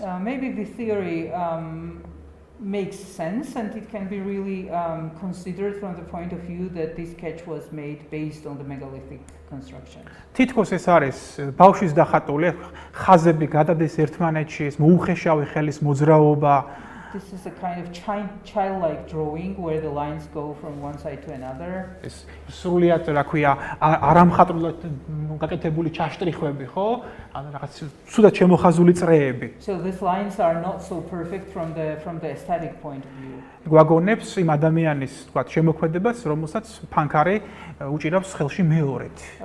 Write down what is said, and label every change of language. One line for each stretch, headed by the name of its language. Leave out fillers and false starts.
English: Maybe the theory makes sense and it can be really considered from the point of view that this sketch was made based on the megalithic construction.
Georgian: თითქოს ეს არის ბავშვის დახატული, ხაზები გადადის ერთმანეთში, ეს მოუხეშავი ხელის მოძრაობა.
English: This is a kind of childlike drawing where the lines go from one side to another.
Georgian: ეს სრულიად რა ქვია, არამხატვრულად გაკეთებული ჩაშტრიხვები, ხო? ან რაღაც ცუდად შემოხაზული წრეები.
English: So these lines are not so perfect from the aesthetic point of view.
Georgian: გვაგონებს იმ ადამიანის, თქვათ, შემოქმედებას, რომელსაც ფანქარი უჭირავს ხელში მეორედ.